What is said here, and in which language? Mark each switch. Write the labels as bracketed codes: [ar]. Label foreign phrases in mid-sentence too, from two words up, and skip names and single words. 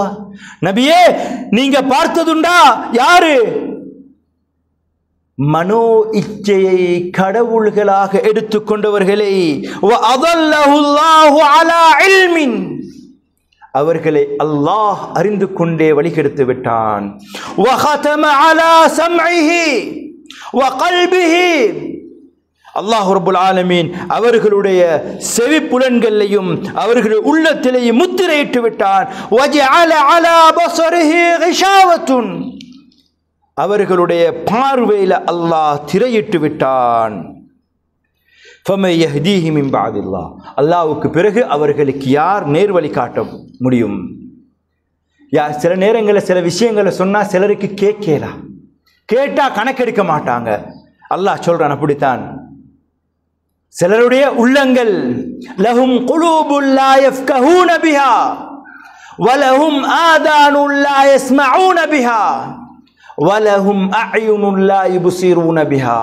[ta] நபியே நீங்க பார்த்ததுண்டா யாரு மனோ இச்சையை கடவுள்களாக எடுத்துக்கொண்டவர்களை, [ar] وأضله الله على علم, [ta] அவர்களை அல்லாஹ் அறிந்து கொண்டே வழிகெடுத்து விட்டான். [ar] وختم على سمعه وقلبه, الله رب العالمين [ta] அவர்களுடைய செவி புலன்களையும் அவர்களுடைய உள்ளத்திலேயும் முத்திரையிட்டு விட்டான். [ar] وجعل على بصره غشاوة, [ta] அவர்களுடைய பார்வையில அல்லாஹ் திரையிட்டு விட்டான். [ar] فَمَن يَهْدِيهِ مِن بَعْدِ اللَّهِ, [ta] அல்லாஹ்வுக்கு பிறகு அவர்களுக்கு யார் நேர்வழி காட்ட முடியும்? சில நேரங்களில் சில விஷயங்களை சொன்னா சிலருக்கு கேட்கலாம், கேட்டா கணக்கெடுக்க மாட்டாங்க. அல்லாஹ் சொல்றான் அப்படித்தான். சிலருடைய உள்ளங்கள் [ar] لهم قلوب لا يفقهون بها ولهم آذان لا يسمعون بها ولهم أعين لا يبصرون بها.